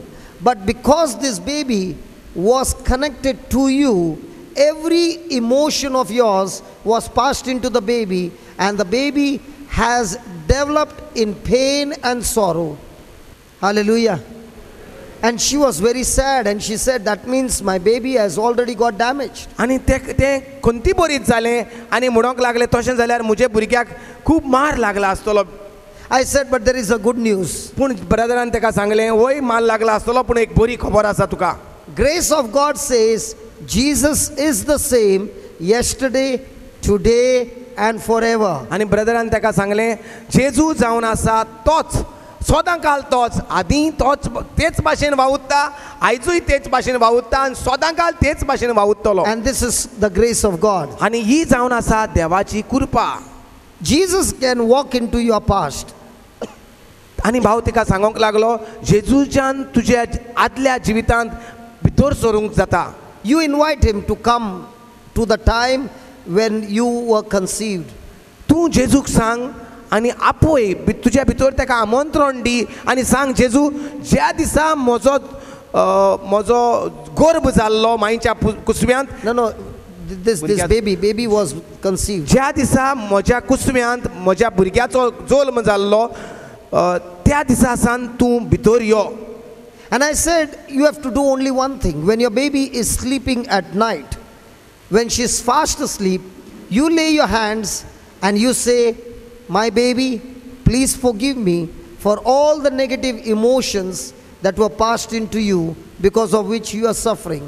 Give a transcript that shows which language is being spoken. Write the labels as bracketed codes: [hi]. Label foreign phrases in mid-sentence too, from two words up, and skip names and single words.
[en] But because this baby was connected to you, every emotion of yours was passed into the baby, and the baby has developed in pain and sorrow. Hallelujah. And she was very sad, and she said, that means my baby has already got damaged. [kok] आनी तें खंती बरीच जालें आनी म्हणोंक लागलें तशें जाल्यार म्हज्या भुरग्याक खूब मार लागला आसतलो. [en] I said, but there is a good news. [kok] पूण ब्रदरान तेका सांगलें वय मार लागला आसतलो पूण एक बरी खबर आसा तुका. [en] Grace of God says, Jesus is the same yesterday, today and forever. [kok] आनी ब्रदरान तेका सांगलें जेजू जावन आसा तोच सदां काल तोच आदीं तोच तेच भाशेन वावुरता आयजूय तेच भाशेन वावुरता आनी सदां काल तेच भाशेन वावुरतलो. [en] And this is the grace of God. [kok] आनी ही जावन आसा देवाची कृपा. [en] Jesus can walk into your past. [kok] आनी भाव तिका सांगोंक लागलो जेजूच्यान तुज्या आदल्या जिवितांत भितर सरूंक जाता. [en] You invite Him to come to the time when you were conceived. [kok] तूं जेजूक सांग आनी आपोय तुज्या भितर तेका आमंत्रण दी आनी सांग जेजू ज्या दिसा म्हजो गर्भ जाल्लो मायेच्या कुसव्यांत. [en] No, this baby was conceived. [kok] ज्या दिसा म्हज्या कुसव्यांत म्हज्या भुरग्याचो जल्म जाल्लो त्या दिसा सावन तूं भितर यो. [en] And I said, you have to do only one thing. When your baby is sleeping at night, when she's fast asleep, you lay your hands and you say, my baby, please forgive me for all the negative emotions that were passed into you because of which you are suffering.